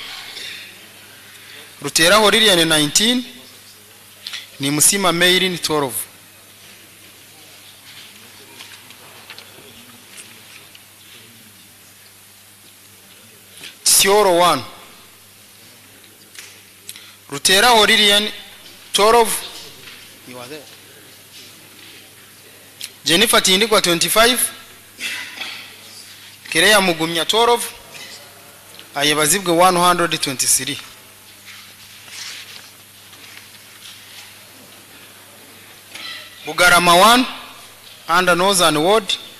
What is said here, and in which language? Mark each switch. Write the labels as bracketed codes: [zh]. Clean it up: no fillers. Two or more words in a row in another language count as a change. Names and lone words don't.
[en] Rutera Horirian 19. Ni Musima Meirin 12. Sioro 1. Rutera Horirian 12. You are there. Jennifer Tindigwa 25. Kireya Mugumya 12. Ayebazibwe 123. Bugarama 1 under Northern Ward.